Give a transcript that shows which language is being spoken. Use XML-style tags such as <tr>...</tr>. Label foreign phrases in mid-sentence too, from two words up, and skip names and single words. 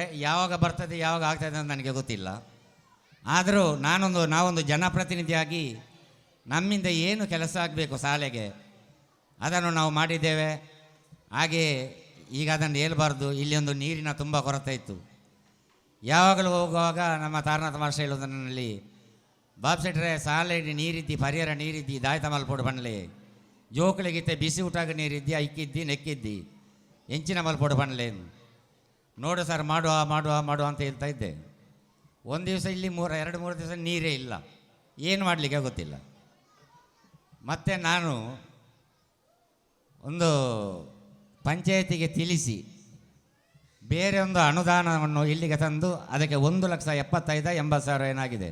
<kn>ಯಾವಾಗ ಬರ್ತದೆ ಯಾವಾಗ ಆಗ್ತದೆ ಅಂತ ನನಗೆ ಗೊತ್ತಿಲ್ಲ. ಆದರೂ ನಾವೊಂದು ಜನಪ್ರತಿನಿಧಿಯಾಗಿ ನಮ್ಮಿಂದ ಏನು ಕೆಲಸ ಆಗಬೇಕು ಶಾಲೆಗೆ ಅದನ್ನು ನಾವು ಮಾಡಿದ್ದೇವೆ. ಹಾಗೆ ಈಗ ಅದನ್ನು ಹೇಳ್ಬಾರ್ದು, ಇಲ್ಲಿ ಒಂದು ನೀರಿನ ತುಂಬ ಕೊರತೆ ಇತ್ತು. ಯಾವಾಗಲೂ ಹೋಗುವಾಗ ನಮ್ಮ ತಾರನಾಥ ಮಾಸ್ಟರ್ ಹೇಳೋದರಲ್ಲಿ</kn> <tcy>ಬಾಬ್ ಸೆಟ್ರೆ ಸಾಲೆಡಿ ನೀರಿದ್ದಿ ಪರಿಹಾರ ನೀರಿದ್ದಿ ದಾಯ್ತ ಮಲ್ಪೋಡು ಬಣ್ಣಲೆ ಜೋಕಳಿಗಿತ್ತೆ ಬಿಸಿ ಊಟಾಗ ನೀರಿದ್ದಿ ಐಕ್ಕಿದ್ದಿ ನೆಕ್ಕಿದ್ದಿ ಹೆಂಚಿನ ಮಲ್ಪೋಡು ಬಣ್ಣಲೆ</tcy> <kn>ನೋಡು ಸರ್ ಮಾಡುವ ಅಂತ ಹೇಳ್ತಾ ಇದ್ದೆ. ಒಂದು ದಿವಸ ಇಲ್ಲಿ 2-3 ದಿವಸ ನೀರೇ ಇಲ್ಲ, ಏನು ಮಾಡಲಿಕ್ಕೆ ಗೊತ್ತಿಲ್ಲ. ಮತ್ತು ನಾನು ಒಂದು ಪಂಚಾಯತಿಗೆ ತಿಳಿಸಿ ಬೇರೆ ಒಂದು ಅನುದಾನವನ್ನು ಇಲ್ಲಿಗೆ ತಂದು ಅದಕ್ಕೆ 1,75,000-80,000 ಏನಾಗಿದೆ.</kn>